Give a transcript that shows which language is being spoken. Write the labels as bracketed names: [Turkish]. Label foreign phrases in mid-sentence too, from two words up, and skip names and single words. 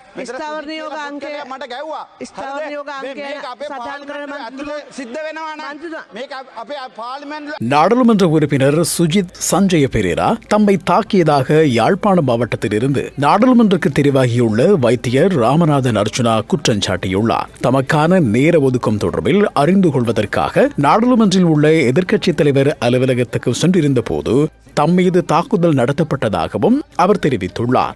[Sinhala] ස්ථාවර නියෝග අංකය මට ගැව්වා. ස්ථාවර නියෝග අංකය මේක අපේ සටහන් කරන පාර්ලිමේන්තුවේ ඇතුලේ සිද්ධ වෙනවා නම් මේක අපේ පාර්ලිමේන්තුවේ [Tamil] நாடாளுமன்ற உறுப்பினர் சுஜித் சஞ்சய பெரேரா தம்மை தாக்கியதாக யாழ்ப்பாணம் மாவட்டத்திலிருந்து நாடாளுமன்றக்கு தெரிவாகியுள்ள வைத்தியர் ராமநாதன் அர்ச்சுனா குற்றஞ்சாட்டியுள்ளார். தமக்கான நேர ஒதுக்கம் தொடர்பில் அறிந்து கொள்வதற்காக நாடாளுமன்றில் உள்ள எதிர்க்கட்சித் தலைவர் அலுவலகத்துக்கு சென்றிருந்த போது தம் மீது தாக்குதல் நடத்தப்பட்டதாகவும் அவர் தெரிவித்துள்ளார்.